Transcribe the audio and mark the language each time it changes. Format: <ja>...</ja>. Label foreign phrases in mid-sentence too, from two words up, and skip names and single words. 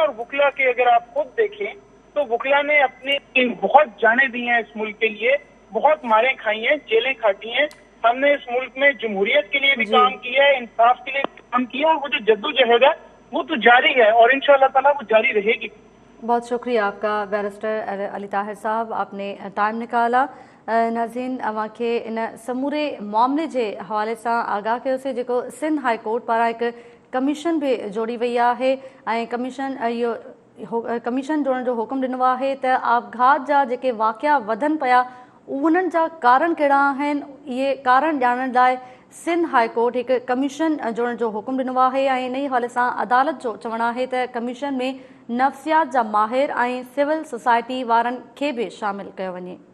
<ur>اور وکلا کے اگر آپ خود دیکھیں تو وکلا نے اپنی بہت جانیں دی ہیں اس ملک کے لیے، بہت ماریں کھائی ہیں، جیلیں کاٹی ہیں. ہم نے اس ملک میں جمہوریت کے لیے بھی کام کیا ہے، انصاف کے لیے کام کیا، وہ جو جدوجہد ہے وہ تو جاری ہے اور انشاءاللہ تعالیٰ وہ جاری رہے گی. بہت شکریہ آپ کا بیرسٹر علی طاہر صاحب، آپ نے ٹائم نکالا.</ur> <sd>नाज़रीन, अवांखे इन समूरे मामले के हवाले से आगाह कयोसीं जेको सिंध हाई कोर्ट पारां एक कमीशन भी जोड़ी वही है ऐं कमीशन जोड़न जो हुकुम ॾिनो आहे त आपघात जा जेके वाक़िया वधनि पिया उन्हनि जा कारण कहिड़ा आहिनि, इहे कारण ॼाणण लाइ सिंध हाई कोर्ट एक कमीशन जोड़न जो हुकुम ॾिनो आहे ऐं इन ई हवाले सां अदालत जो चवणु आहे त कमीशन में नफ़्सियात जा माहिर ऐं</sd> <en>civil society</en> <sd>वारनि खे बि शामिल कयो वञे।</sd>